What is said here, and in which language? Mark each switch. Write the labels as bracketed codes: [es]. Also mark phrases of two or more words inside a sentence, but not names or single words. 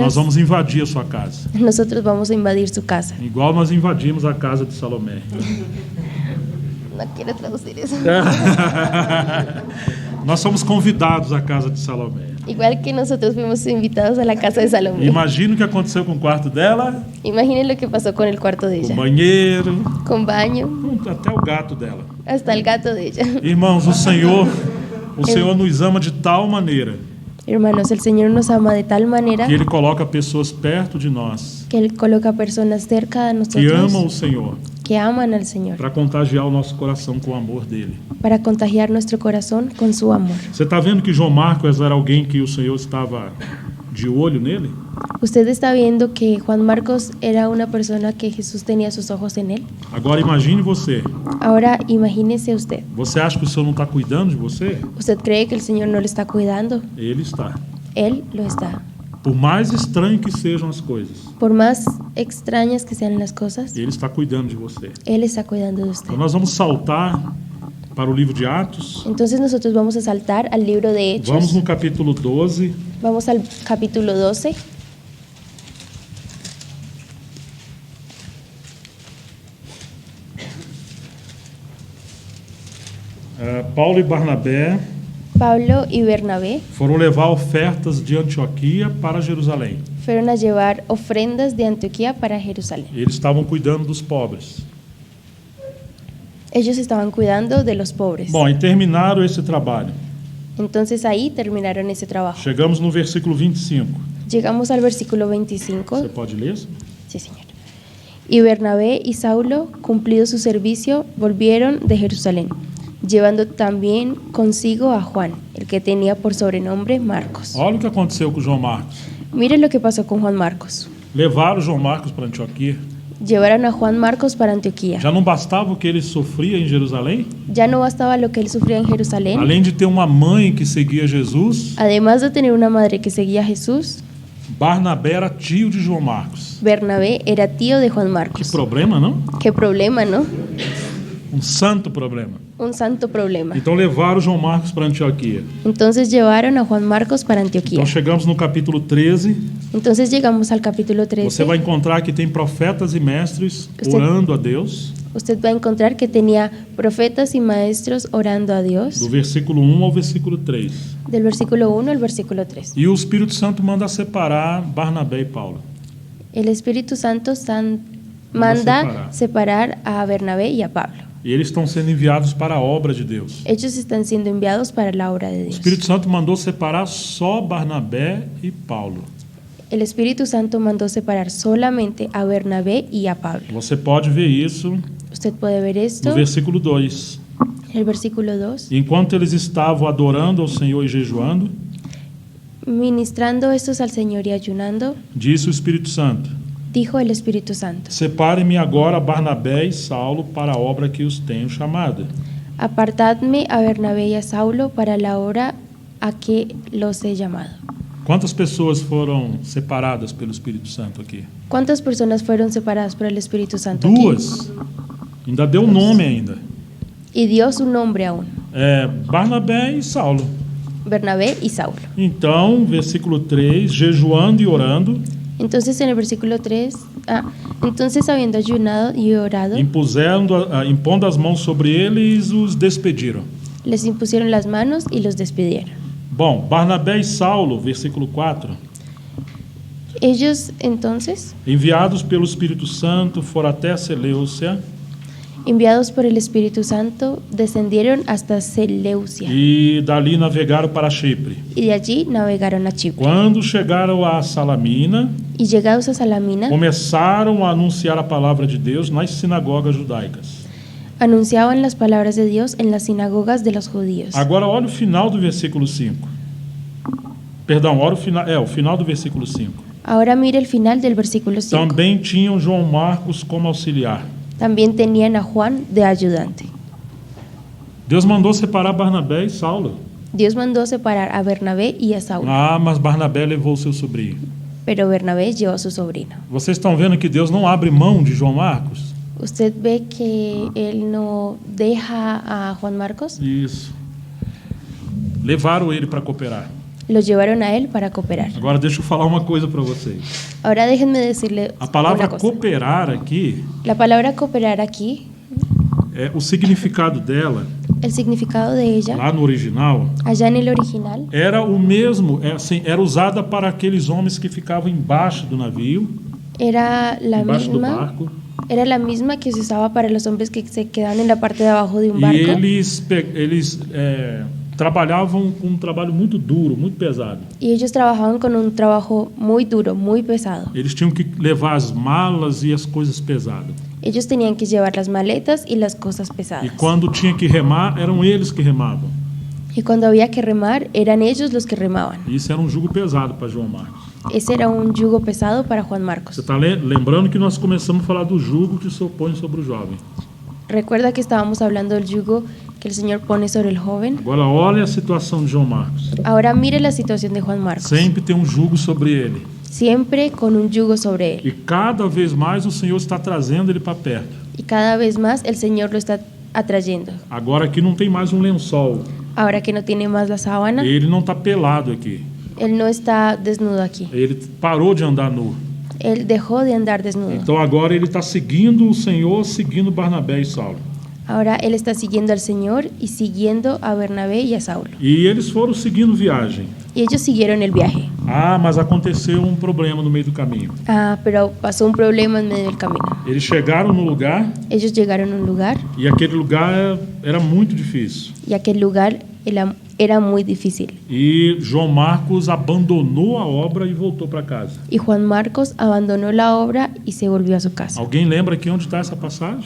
[pt] nós vamos invadir a sua casa. [es] nosotros vamos a invadir su casa. [pt] Igual nós invadimos a casa de Salomé. [es] No quiero traducir eso. [pt] Nós somos convidados à casa de Salomé. [es] Igual que nosotros fuimos invitados a la casa de Salomé. [pt] Imagina o que aconteceu com o quarto dela, [es] Imaginen lo que pasó con el cuarto de [pt] com o [es] ella. [pt] banheiro, [es] Con baño, [pt] até o gato dela. [es] hasta el gato de ella. [pt] Irmãos, o Senhor nos ama de tal maneira [es] Hermanos, el Señor nos ama de tal manera [pt] que Ele coloca pessoas perto de nós [es] que Él coloca personas cerca de [pt] que amam o [es] nosotros [pt] Senhor [es] que aman al Señor [pt] para contagiar o nosso coração com o amor dele. [es] para contagiar nuestro corazón con su amor. [pt] Você está vendo que João Marcos era alguém que o Senhor estava de olho nele? [es] ¿Usted está viendo que Juan Marcos era una persona que Jesús tenía sus ojos en él? [pt] Agora imagine você. [es] Ahora imagínese usted. [pt] Você acha que o Senhor não está cuidando de você? [es] ¿Usted cree que el Señor no le está cuidando? [pt] Ele está. [es] Él lo está. [pt] Por mais estranho que sejam as coisas, [es] Por más extrañas que sean las cosas, [pt] Ele está cuidando de você. [es] Él está cuidando de usted. [pt] Então nós vamos saltar para o livro de Atos. [es] Entonces nosotros vamos a saltar al libro de [pt] Vamos [es] Hechos. [pt] no capítulo 12. [es] Vamos al capítulo 12. [pt] Paulo e Barnabé [es] Pablo y Bernabé [pt] foram levar ofertas de Antioquia para Jerusalém. [es] fueron a llevar ofrendas de Antioquía para Jerusalén. [pt] Eles estavam cuidando dos pobres. [es] Ellos estaban cuidando de los pobres. [pt] Bom, e terminaram esse trabalho. [es] Entonces ahí terminaron ese trabajo. [pt] Chegamos no versículo 25. [es] Llegamos al versículo 25. [pt] Você pode ler? [es] Sí, Señor. Y Bernabé y Saulo, cumplido su servicio, volvieron de Jerusalén, llevando también consigo a Juan, el que tenía por sobrenombre Marcos. [pt] Olha o que aconteceu com João Marcos. [es] Mire lo que pasó con Juan Marcos. [pt] levaram João Marcos para Antioquia. [es] Llevaron a Juan Marcos para Antioquía. [pt] Já não bastava o que ele sofria em Jerusalém? [es] Ya no bastaba lo que él sufría en Jerusalén. [pt] Além de ter uma mãe que seguia Jesus, [es] Además de tener una madre que seguía a Jesús, [pt] Barnabé era tio de João Marcos. [es] Bernabé era tío de Juan [pt] Que [es] Marcos. [pt] problema, não? [es] Qué problema, ¿no? [pt] Um santo problema. [es] Un santo problema. [pt] Então levaram João Marcos para Antioquia. [es] Entonces llevaron a Juan Marcos para Antioquía. [pt] Então chegamos no capítulo 13. [es] Entonces llegamos al capítulo [pt] Você [es] 13. [pt] vai encontrar que tem profetas e mestres orando a Deus, [es] Usted va a encontrar que tenía profetas y maestros orando a Dios, [pt] do versículo 1 ao versículo 3. [es] del versículo 1 al versículo 3. [pt] E o Espírito Santo manda separar Barnabé e Paulo. [es] El Espíritu Santo Manda manda separar a Bernabé y a Pablo. [pt] E eles estão sendo enviados para a obra de Deus. [es] Ellos están siendo enviados para la obra de [pt] O [es] Dios. [pt] Espírito Santo mandou separar só Barnabé e Paulo. [es] El Espíritu Santo mandó separar solamente a Bernabé y a Pablo. [pt] Você pode ver isso [es] Usted puede ver esto [pt] no versículo 2. [es] en el versículo 2. [pt] Enquanto eles estavam adorando ao Senhor e jejuando, [es] Ministrando estos al Señor y ayunando, [pt] disse o Espírito Santo: [es] dijo el Espíritu Santo: [pt] Separe-me agora Barnabé e Saulo para a obra que os tenho chamada. [es] Apartadme a Bernabé y a Saulo para la obra a que los he llamado. [pt] Quantas pessoas foram separadas pelo Espírito Santo aqui? [es] ¿Cuántas personas fueron separadas por el Espíritu Santo aquí? [pt] Duas. Ainda deu nome ainda. [es] Y dio su nombre aún, [pt] Barnabé e Saulo. [es] Bernabé y Saulo. [pt] Então, versículo 3, jejuando e orando, [es] Entonces en el versículo 3, entonces habiendo ayunado y orado, [pt] impondo as mãos sobre eles, os despediram. [es] les impusieron las manos y los despidieron. [pt] Bom, Barnabé e Saulo, versículo 4, [es] Ellos entonces, [pt] enviados pelo Espírito Santo, foram até Seleucia [es] enviados por el Espíritu Santo, descendieron hasta Seleucia [pt] e dali navegaram para Chipre. [es] y de allí navegaron a Chipre. [pt] Quando chegaram a Salamina, [es] Y llegados a Salamina, [pt] começaram a anunciar a palavra de Deus nas sinagogas judaicas. [es] anunciaban las palabras de Dios en las sinagogas de los judíos. [pt] Agora olha o final do versículo 5. Perdão, olha o final do versículo 5. [es] Ahora mire el final del versículo 5. [pt] Também tinham João Marcos como auxiliar. [es] También tenían a Juan de ayudante. [pt] Deus mandou separar Barnabé e Saulo. [es] Dios mandó separar a Bernabé y a Saulo, [pt] Mas Barnabé levou seu sobrinho. [es] pero Bernabé llevó a su sobrino. [pt] Vocês estão vendo que Deus não abre mão de João Marcos? [es] ¿Usted ve que él no deja a Juan Marcos? [pt] Isso. Levaram ele para cooperar. [es] Lo llevaron a él para cooperar. [pt] Agora deixa eu falar uma coisa para vocês. [es] Ahora déjenme decirle [pt] A palavra [es] una cosa. [pt] cooperar aqui, [es] La palabra cooperar aquí, [pt] o significado dela, [es] el significado de ella, [pt] lá no original, [es] allá en el original, [pt] era o mesmo, era usada para aqueles homens que ficavam embaixo do navio, [es] era la [pt] embaixo do [es] misma. [pt] barco, [es] Era la misma que se usaba para los hombres que se quedaban en la parte de abajo de un [pt] e [es] barco. [pt] eles trabalhavam com um trabalho muito duro, muito pesado. [es] Y ellos trabajaban con un trabajo muy duro, muy pesado. [pt] Eles tinham que levar as malas e as coisas pesadas. [es] Ellos tenían que llevar las maletas y las cosas [pt] E [es] pesadas. [pt] quando tinha que remar, eram eles que remavam. [es] Y cuando había que remar, eran ellos los que remaban. [pt] E isso era um jugo pesado para João Marcos. [es] Ese era un yugo pesado para Juan Marcos. [pt] Você está lembrando que nós começamos a falar do jugo que se opõe sobre o jovem. [es] Recuerda que estábamos hablando del yugo que el Señor pone sobre el joven. [pt] Agora olha a situação de João Marcos. [es] Ahora mire la situación de Juan Marcos. [pt] Sempre tem um jugo sobre ele. [es] Siempre con un yugo sobre él. [pt] E cada vez mais o Senhor está trazendo ele para perto. [es] Y cada vez más el Señor lo está atrayendo. [pt] Agora aqui não tem mais um lençol. [es] Ahora que no tiene más la sábana, [pt] Ele não está pelado aqui. [es] él no está desnudo aquí. [pt] Ele parou de andar nu. [es] Él dejó de andar desnudo. [pt] Então agora ele está seguindo o Senhor, seguindo Barnabé e Saulo. [es] Ahora él está siguiendo al Señor y siguiendo a Bernabé y a Saulo. [pt] E eles foram seguindo viagem. [es] Y ellos siguieron el viaje. [pt] Mas aconteceu um problema no meio do caminho. [es] Pero pasó un problema en medio del camino. [pt] Eles chegaram no lugar [es] Ellos llegaron a un lugar [pt] e aquele lugar era muito difícil. [es] y aquel lugar era muy difícil. [pt] E João Marcos abandonou a obra e voltou para casa. [es] Y Juan Marcos abandonó la obra y se volvió a su casa. [pt] Alguém lembra aqui onde está essa passagem?